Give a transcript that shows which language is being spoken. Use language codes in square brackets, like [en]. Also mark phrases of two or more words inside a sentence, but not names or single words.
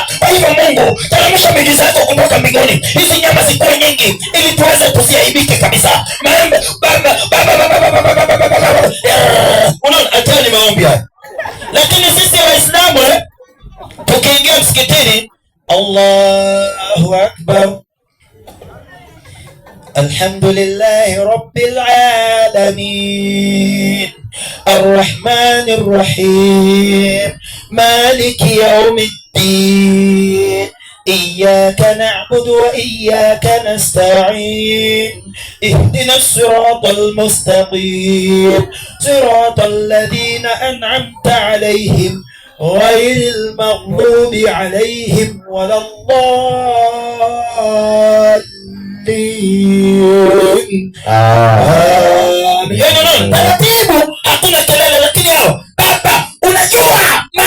[sw] Kwa hivyo Mungu, teremsha miujiza yako kutoka mbinguni, hizi nyama zikuwe nyingi ili tuweze tusiaibike kabisa. Unaona, hata ni maombi haya. Lakini sisi Waislamu tukiingia msikitini, [ar] الله أكبر, الحمد لله رب العالمين الرحمن الرحيم, مالك يوم الدين إياك نعبد وإياك نستعين اهدنا الصراط المستقيم صراط الذين أنعمت عليهم غير المغضوب عليهم ولا الضالين. [sw] Taratibu, hakuna kelele. Lakini hao baba, unajua